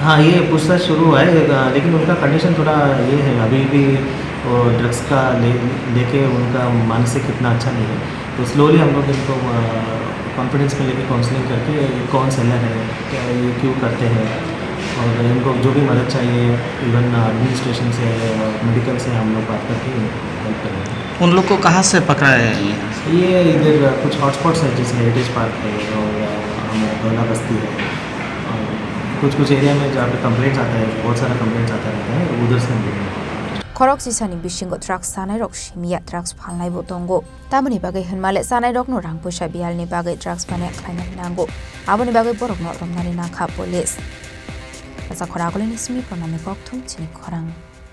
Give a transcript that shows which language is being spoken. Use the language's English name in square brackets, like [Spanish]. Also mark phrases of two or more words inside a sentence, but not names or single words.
[Hindi] हाँ ये पूछताछ शुरू हुआ है लेकिन उनका कंडीशन थोड़ा ये है अभी भी ड्रग्स का लेके उनका मानसिक इतना अच्छा नहीं है तो स्लोली हम लोग इनको कॉन्फिडेंस में लेके काउंसलिंग करके कौन सेलर है क्या ये क्यों करते हैं और इनको जो भी मदद चाहिए [English] even administration [Hindi] से मेडिकल से हम लोग बात करके हेल्प करेंगे उन लोग को कहाँ से पकड़ा है ये इधर कुछ हॉटस्पॉट्स है जैसे हेरिटेज पार्क है और गौला बस्ती है और कुछ एरिया में जहाँ पे कंप्लेंट्स आता है बहुत सारा कंप्लेंट्स आता रहता है उधर से हम [Kok Borok] Korok sisani bisingo drugs sanai rok shimia drugs phalnai bo tongo tamani bagai hunmale sanai rok no rang puisa bialni bagai drugs bane khlainai nango aboni bagai borok no romnani nakha police asa khoragolini simi pranami kokthum chini khorang